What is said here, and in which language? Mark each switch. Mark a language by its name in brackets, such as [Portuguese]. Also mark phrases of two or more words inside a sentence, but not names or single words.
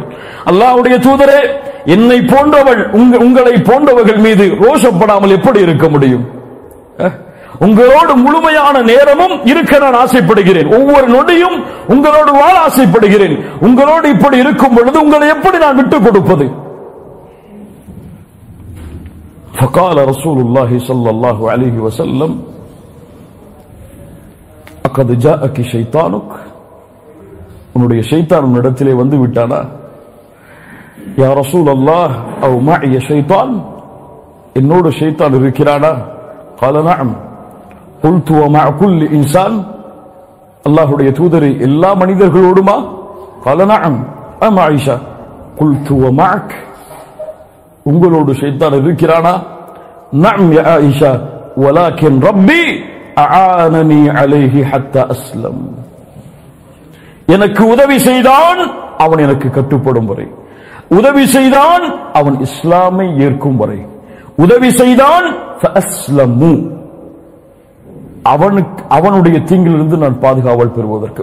[Tamil] அல்லாஹ்வுடைய தூதரே, என்னை போன்றவள் உங்களை போன்றவர்கள் மீது ரோஷப்படாமல் எப்படி இருக்க முடியும்? உங்களோடு முழுமையான நேரமும் இருக்க நான் ஆசைப்படுகிறேன், ஒவ்வொரு நொடியும் உங்களோடு வாழ ஆசைப்படுகிறேன். உங்களோடு இப்படி இருக்கும் பொழுது உங்களை எப்படி நான் விட்டுக் கொடுப்பது? [Arabic] فقال رسول الله صلى الله عليه وسلم أقد جاءك شيطانك, [Tamil] உன்னுடைய ஷைத்தான் உன்னிடத்திலே வந்து விட்டானா? [Arabic] يا رسول الله، أو معي شيطان, [Tamil] என்னோடு ஷைத்தான் இருக்கிறானா? [Arabic] قال نعم قلت ومع كل انسان, [Tamil] அல்லாஹ்வுடைய தூதரே, எல்லா மனிதர்களோடுமா? [Arabic] قال نعم ام عائشة قلت ومعك, [Tamil] உங்களோடு ஷைத்தான் இருக்கிறானா? [Arabic] نعم يا عائشة ولكن ربي أعانني عليه حتى أسلم, [Tamil] எனக்கு உதவி செய்தான் அவன் எனக்கு கட்டுப்படும் வரை, உதவி செய்தான் அவன் இஸ்லாமை ஏற்கும் வரை, உதவி செய்தான் فأسلموا, அவனுடைய தீங்கிலிருந்து நான் பாதுகாவல் பெறுவதற்கு.